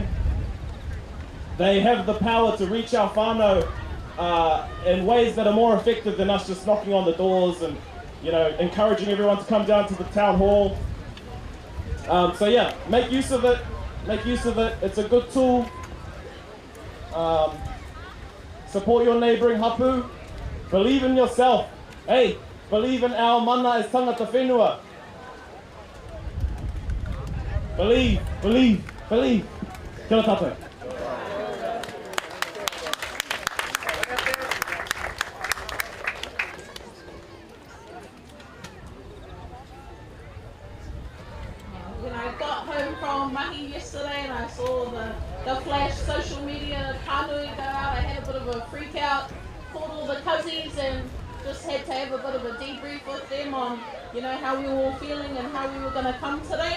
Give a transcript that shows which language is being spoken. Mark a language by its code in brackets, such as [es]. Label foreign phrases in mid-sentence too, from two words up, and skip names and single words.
[en] They have the power to reach our whānau in ways that are more effective than us just knocking on the doors and, you know, encouraging everyone to come down to the town hall. So yeah, make use of it. Make use of it. It's a good tool. Support your neighbouring hapu. Believe in yourself. Hey, believe in our mana as [mi] tangata whenua. [en] Believe, believe, believe. [mi] Kia ora tātou. [en] When I got home from mahi yesterday and I saw the flash social media kānui go out, I had a bit of a freak out, called all the cousins and just had to have a bit of a debrief with them on, you know, how we were all feeling and how we were going to come today.